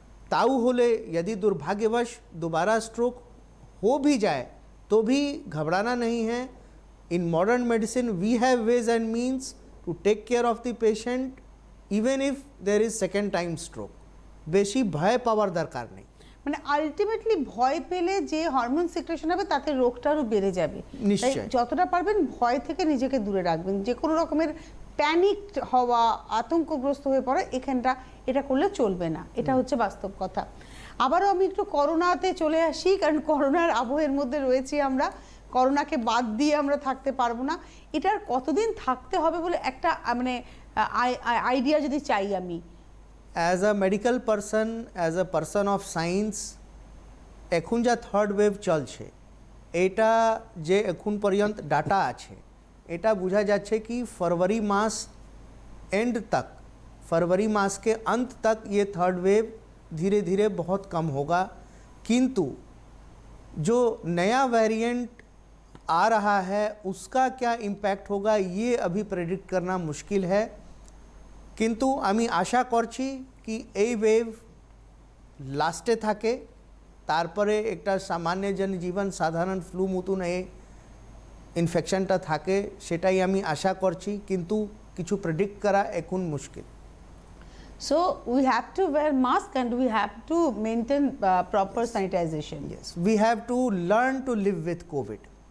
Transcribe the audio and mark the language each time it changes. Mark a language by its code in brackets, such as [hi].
[hi] ताऊ होले यदि दुर्भाग्यवश दोबारा स्ट्रोक हो भी जाए तो भी घबराना नहीं है। [en] In modern medicine we have ways and means to take care of the patient even if there is second time stroke. [bn] বেশি ভয় পাওয়ার দরকার নেই। মানে আলটিমেটলি ভয় পেলে যে হরমোন সিক্রেশন হবে তাতে রোগটা আরও বেড়ে যাবে। নিশ্চয়ই। যতটা পারবেন ভয় থেকে নিজেকে দূরে রাখবেন। যে কোনো রকমের প্যানিক হওয়া, আতঙ্কগ্রস্ত হয়ে পড়া, এটা করলে চলবে না। এটা হচ্ছে বাস্তব কথা। আবারও আমি একটু করোনাতে চলে আসি, কারণ করোনার আবহের মধ্যে রয়েছি আমরা। করোনাকে বাদ দিয়ে আমরা থাকতে পারবো না। এটার কতদিন থাকতে হবে বলে একটা মানে আইডিয়া যদি চাই আমি। [en] as a medical person, as a person of science, [bn] এখন যা থার্ড ওয়েভ চলছে, এটা যে এখন পর্যন্ত ডাটা আছে, এটা বোঝা যাচ্ছে कि [hi] फरवरी मास एंड तक, फरवरी मास के अंत तक ये थर्ड वेव धीरे धीरे बहुत कम होगा। किंतु जो नया वेरिएंट आ रहा है उसका क्या इम्पैक्ट होगा ये अभी प्रेडिक्ट करना मुश्किल है। [bn] কিন্তু আমি আশা করছি কি এই ওয়েভ লাস্টে থাকে, তারপরে একটা সামান্য জনজীবন সাধারণ ফ্লু মতন এই ইনফেকশনটা থাকে, সেটাই আমি আশা করছি, কিন্তু কিছু প্রেডিক্ট করা এখন মুশকিল। [en] So we have to wear mask and we have to maintain proper sanitization. Yes, we have to learn to live with COVID.